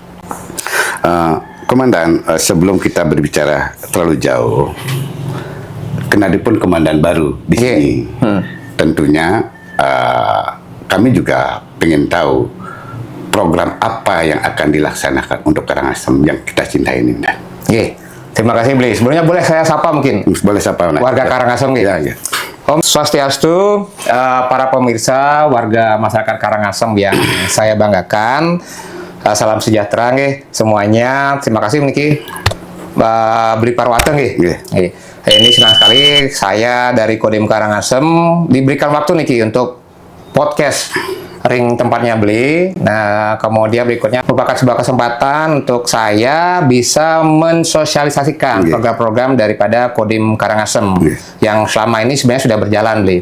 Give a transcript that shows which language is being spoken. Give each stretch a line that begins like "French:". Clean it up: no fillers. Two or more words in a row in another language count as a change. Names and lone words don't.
Indonesian: Komandan, sebelum kita berbicara terlalu jauh, kenalipun Komandan baru di sini, tentunya kami juga ingin tahu program apa yang akan dilaksanakan untuk Karangasem yang kita cintai ini, Dan. Terima kasih, Bli. Sebelumnya boleh saya sapa mungkin? Boleh sapa, warga Karangasem gitu. Ya.
Sanskrit: Om Swastiastu,
Indonesian: para pemirsa, warga masyarakat Karangasem yang saya banggakan. Salam sejahtera semuanya. Terima kasih niki. Bli Parwata Ini senang sekali saya dari Kodim Karangasem diberikan waktu niki untuk podcast ring tempatnya Bli. Nah, kemudian berikutnya merupakan sebuah kesempatan untuk saya bisa mensosialisasikan program-program daripada Kodim Karangasem yang selama ini sebenarnya sudah berjalan, Bli.